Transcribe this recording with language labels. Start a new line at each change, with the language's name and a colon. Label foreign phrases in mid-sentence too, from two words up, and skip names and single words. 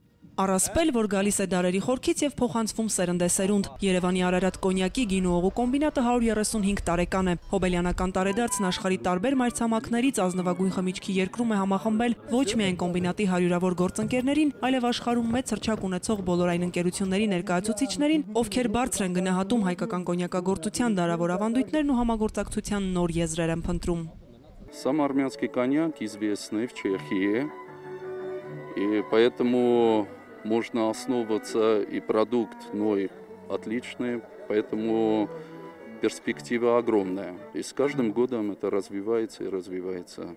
Armenian: Առասպել, որ գալիս է դարերի խորքից եւ փոխանցվում սերնդեսերունդ։ Երևանի Արարատ կոնյակի գինու օղու կոմբինատը 135 տարեկան է։ Հոբելյանական տարեդարձն աշխարհի տարբեր մայրցամաքներից ազնվագույն խմիչքի երկրում է համախմբել ոչ միայն կոմբինատի հարյուրավոր գործընկերներին, այլև աշխարհում մեծ հռչակ ունեցող բոլոր այն ընկերությունների ներկայացուցիչներին, ովքեր բարձր են գնահատում հայկական կոնյակագործության դարավոր ավանդույթներն ու համագործակցության նոր եզրեր են փնտրում։
Russian: Сам армянский коньяк известный в Чехии, и поэтому можно основываться, и продукт отличный, поэтому перспектива огромная. И с каждым годом это развивается и развивается.